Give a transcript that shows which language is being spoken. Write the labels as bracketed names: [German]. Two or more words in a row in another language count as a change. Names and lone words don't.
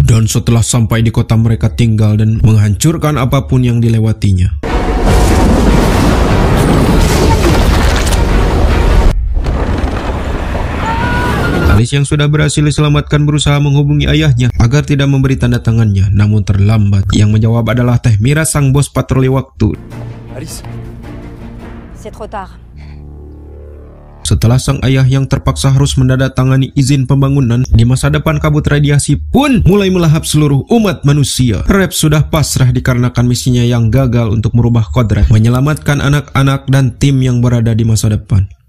[Indonesian] Dan setelah sampai di kota mereka tinggal dan menghancurkan apapun yang dilewatinya. Alice yang sudah berhasil diselamatkan berusaha menghubungi ayahnya agar tidak memberi tanda tangannya, namun terlambat. Yang menjawab adalah Teh Mira, sang bos patroli waktu. Alice? [French] C'est trop tard. [Indonesian] Setelah sang ayah yang terpaksa harus menandatangani izin pembangunan, di masa depan kabut radiasi pun mulai melahap seluruh umat manusia. Rep sudah pasrah dikarenakan misinya yang gagal untuk merubah kodrat, menyelamatkan anak-anak dan tim yang berada di masa depan.